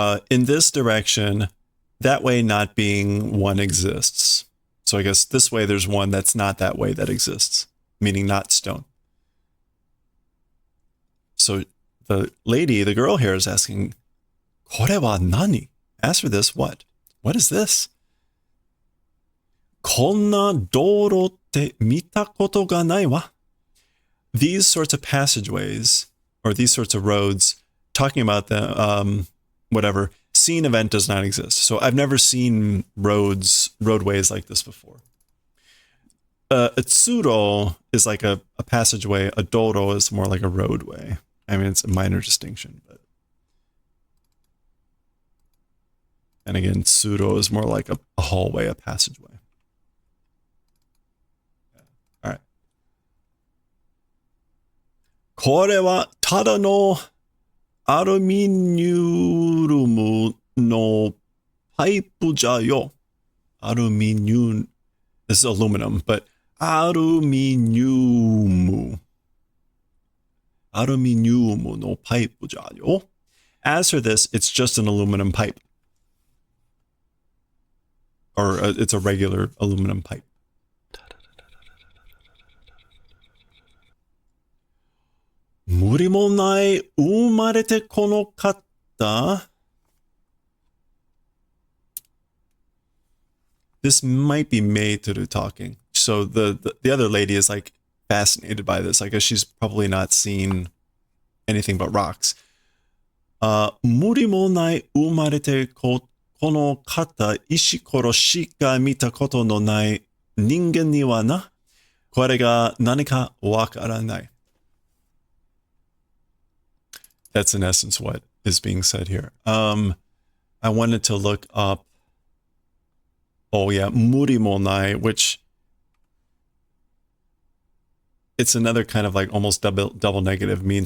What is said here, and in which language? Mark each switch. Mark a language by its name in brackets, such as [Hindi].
[English] In this direction, that way not being one exists. So I guess this way there's one that's not that way that exists, meaning not stone. So the girl here is asking, [Japanese] これは何? [English] As for this, what? What is this? [Japanese] こんな道路って見たことがないわ. [English] These sorts of passageways, or these sorts of roads, talking about the, whatever, scene event does not exist. So I've never seen roadways like this before. A tsuro is like a passageway. A doro is more like a roadway. I mean, it's a minor distinction, but. And again, tsuro is more like a hallway, a passageway. All right. [Japanese] これはただのアルミニウムのパイプじゃよ。アルミニウム。 [English] This is aluminum, but アルミニウム。 [Japanese] アルミニウムのパイプじゃよ. [English] As for this, it's just an aluminum pipe. Or it's a regular aluminum pipe. [Japanese] 無理もない生まれてこの方. [English] This might be Meitoru talking. So the other lady is like fascinated by this. I guess she's probably not seen anything but rocks. [Japanese] 無理もない生まれてこの方石ころしか見たことのない人間にはな。これが何かわからない. [English] That's in essence what is being said here. I wanted to look up, oh yeah, murimonai, which it's another kind of like almost double negative.